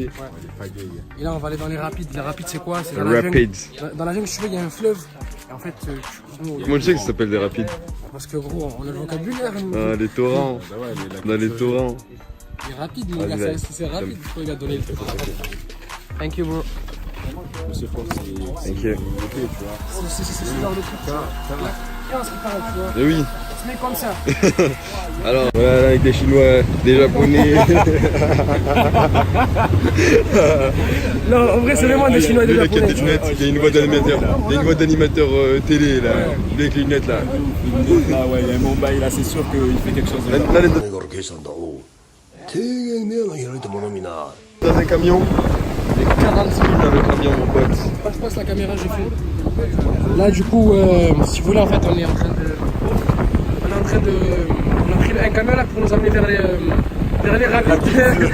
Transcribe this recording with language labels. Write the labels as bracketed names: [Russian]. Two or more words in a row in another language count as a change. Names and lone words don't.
[French] Ouais. Les pagayes. Et là, on va aller dans les rapides. Les rapides, c'est quoi? C'est dans Un la jungle. Rapids. Dans la jungle, si tu veux, il y a un fleuve. Et en fait, nous, Comment tu sais que ça s'appelle des rapides? parce que gros, on a le vocabulaire. nous. Ah, les torrents. Bah ouais, mais la On a les culture, torrents. Il est rapide, Ah, mon gars, ouais. c'est rapide. Pourquoi il a donné le truc? [English] Thank you, bro. [French] Monsieur Fox, c'est Ok. une beauté, tu vois. C'est ce genre de truc, tu vois. Là, on se prépare, tu vois. Et oui. On se met comme ça. Alors, voilà, avec des Chinois, des Japonais. Non, en vrai, c'est vraiment des Chinois et des Lui, là, qui a Japonais. des lunettes, il y a une voix d'animateur. Il y a une voix d'animateur télé, là. Lui, avec les lunettes, là. Ah ouais, il y a un Mumbai là, c'est sûr qu'il fait quelque chose. Là, là, les deux. これ計算だおう低減目の開いたものみな Dans un camion. Les 40 000 avec l'avion, mon pote. Quand je passe la caméra, je fais. Là, du coup, si vous voulez, en fait, on est en train de. On a pris un camion là pour nous amener vers les rapides.